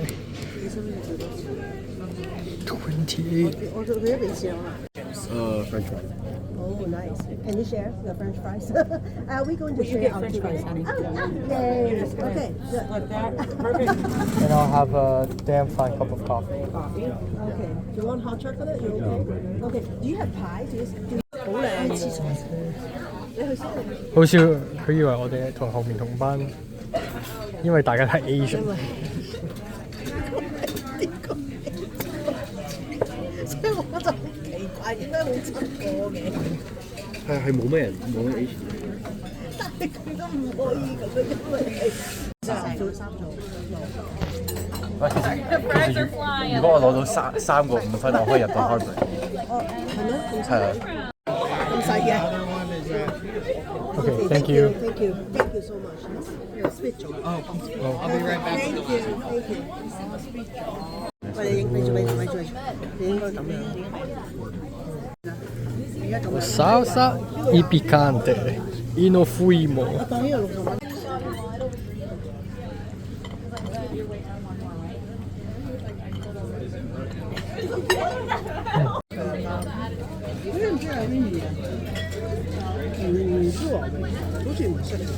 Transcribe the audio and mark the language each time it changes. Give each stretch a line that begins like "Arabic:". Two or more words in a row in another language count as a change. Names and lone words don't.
Cantonese: 28. 我做佢一邊上啦。
English: French fries. Oh, nice. Can you share the French fries? Are we going to share our French fries, honey? Yay. Okay. Good. Like that. Perfect. And I'll have a damn fine cup of coffee. Okay. Do you want hot chocolate? You okay? Okay. Do you have pie? Do you
Cantonese: 好靚黐線。你去先。好笑，佢以為我哋同後面同班，因為大家都係 Asian。所以我就好奇怪，點解冇出過嘅？係冇咩人冇咩 Asian。但係佢都唔可以咁樣，因為係三組。喂，其實如果我攞到三個5分，我可以入到 Harvard。哦，係咩？係啊。咁細嘅。
English: Okay, thank you. Thank you. Thank you so much. Speak 咗。Oh, I'll be right back. Thank you. Thank you.
Cantonese: 喂，你做咩？你應該咁樣。而家咁樣。
Spanish: Salsa y picante y no fuimos.
Cantonese: 我當呢個60蚊。我唔知係邊嘢。唔知喎，好似唔識。